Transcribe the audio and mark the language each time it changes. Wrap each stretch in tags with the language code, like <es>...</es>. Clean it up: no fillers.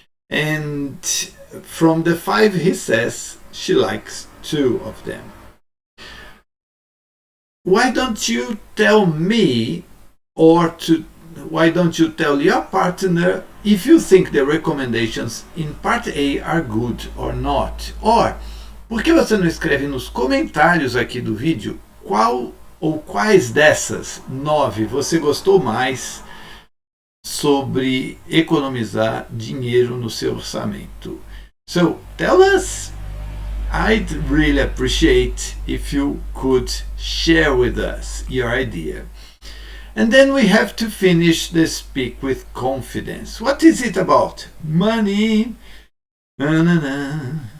<en>And from the 5 he says she likes 2 of them. Why don't you tell me, why don't you tell your partner if you think the recommendations in part A are good or not?</en> <pt>Or, por que você não escreve nos comentários aqui do vídeo qual ou quais dessas 9 você gostou mais sobre economizar dinheiro no seu orçamento?</pt> <en>So, tell us. I'd really appreciate if you could share with us your idea. And then we have to finish the speak with confidence. What is it about? Money. Na, na, na.</en>